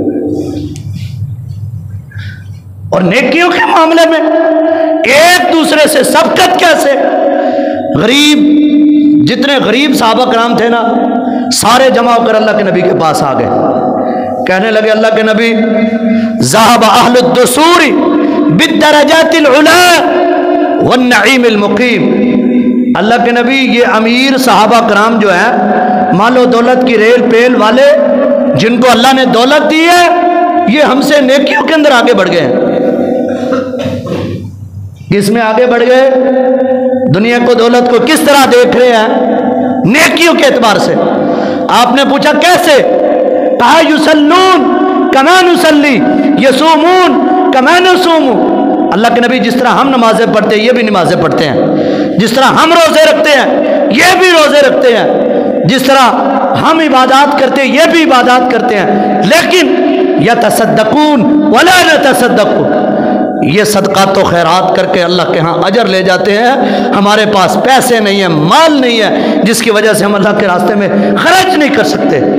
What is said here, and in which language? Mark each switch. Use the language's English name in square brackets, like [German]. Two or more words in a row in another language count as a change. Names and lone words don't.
[Urdu] اور نیکیوں کے معاملے میں ایک دوسرے سے سبقت کیسے، غریب، جتنے غریب صحابہ کرام تھے نا، سارے جمع ہو کر اللہ کے نبی کے پاس آ گئے. کہنے لگے اللہ کے نبی [Arabic] ذهب أهل الدثور بالدرجات العلى والنعيم المقيم, [Urdu] اللہ کے نبی یہ امیر صحابہ کرام جو ہے، مال و دولت کی ریل پیل والے، جن کو اللہ نے دولت دی ہے، یہ ہم سے نیکیوں کے اندر آگے بڑھ گئے ہیں. کس میں آگے بڑھ گئے، دنیا کو دولت کو کس طرح دیکھ رہے ہیں، نیکیوں کے اعتبار سے. آپ نے پوچھا کیسے، کہا [Arabic] يصلون كما نصلي يصومون كما نصوم, [Urdu] اللہ کے نبی جس طرح ہم نمازیں پڑھتے ہیں یہ بھی نمازیں پڑھتے ہیں، جس طرح ہم روزے رکھتے ہیں یہ بھی روزے رکھتے ہیں، جس طرح ہم عبادت کرتے ہیں یہ بھی عبادت کرتے ہیں. لیکن [Arabic] يتصدقون ولا نتصدق, [Urdu] یہ صدقہ تو خیرات کر کے اللہ کے یہاں اجر لے جاتے ہیں، ہمارے پاس پیسے نہیں ہے، مال نہیں ہے، جس کی وجہ سے ہم اللہ کے راستے میں خرچ نہیں کر سکتے.